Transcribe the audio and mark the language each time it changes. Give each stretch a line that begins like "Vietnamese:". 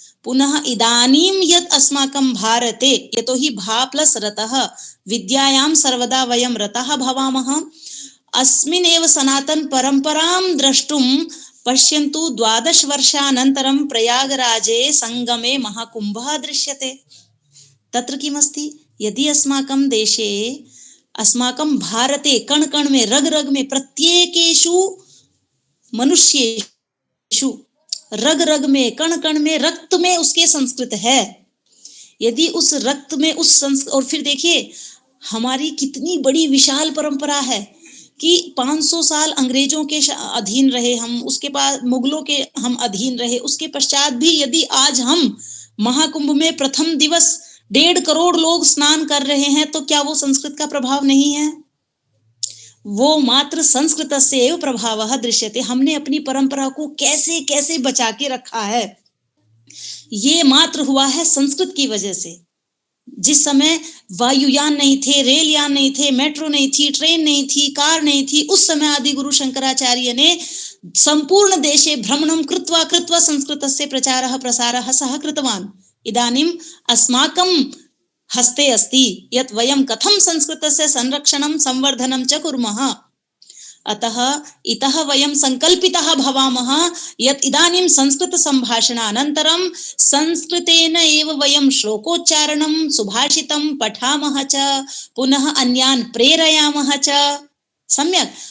Sanskrit: पुनः इदानीं यत् अस्माकं भारते, यतोहि भा प्लस् रतः, विद्यायां सर्वदा वयं रतः भवामः। अस्मिन् एव सनातन परम्परां द्रष्टुं पश्यन्तु, 12 वर्षानन्तरं प्रयागराजे संगमे महाकुम्भः दृश्यते। तत्र किमस्ति, यदि अस्माकं देशे, अस्माकं भारते
Hindi: कण कण में, रग रग में,
Sanskrit: प्रत्येकेषु मनुष्येषु
Hindi: रग रग में, कण कण में, रक्त में उसके संस्कृत है। यदि उस रक्त में उस संस्कृत, और फिर देखिए हमारी कितनी बड़ी विशाल परंपरा है कि 500 साल अंग्रेजों के अधीन रहे हम, उसके बाद मुगलों के हम अधीन रहे, उसके पश्चात भी यदि आज हम महाकुंभ में प्रथम दिवस 1.5 करोड़ लोग स्नान कर रहे हैं, तो क्या वो संस्कृत का प्रभाव नहीं है?
Sanskrit: वो मात्र संस्कृतस्य एव प्रभावः दृश्यते।
Hindi: हमने अपनी परंपरा को कैसे कैसे बचा के रखा है, ये मात्र हुआ है संस्कृत की वजह से। जिस समय वायुयान नहीं थे, रेल यान नहीं थे, मेट्रो नहीं थी, ट्रेन नहीं थी, कार नहीं थी, उस समय आदि गुरु शंकराचार्य ने
Sanskrit: संपूर्ण देशे भ्रमणं कृत्वा कृत्वा संस्कृतस्य प्रचारः प्रसारः सः कृतवान्। इदानीम् अस्माकं हस्ते अस्ति यत् वयं कथं संस्कृतस्य संरक्षणं संवर्धनं च कुर्मः। अतः इतः वयं संकल्पितः भवामः यत् इदानीं संस्कृत संभाषणानन्तरं संस्कृतेन एव वयं श्लोकोच्चारणं सुभाषितं पठामः च, पुनः अन्यान् प्रेरयामः च। सम्यक्।